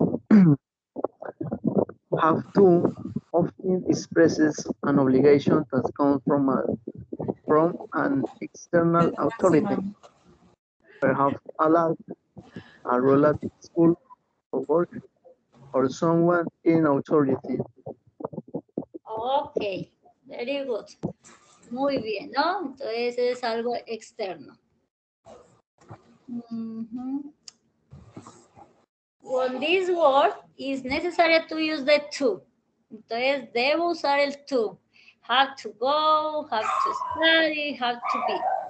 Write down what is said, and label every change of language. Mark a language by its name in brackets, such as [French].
[English] Have to often expresses an obligation that comes from an external authority, perhaps a law, a rule at school or work, or someone in authority. Ok, very good. [Spanish] Muy bien, ¿no? Entonces es algo externo. Ujú. [English] On this word is necessary to use the to. [Spanish] Entonces debo usar el to. [English] Have to go, have to study, have to be.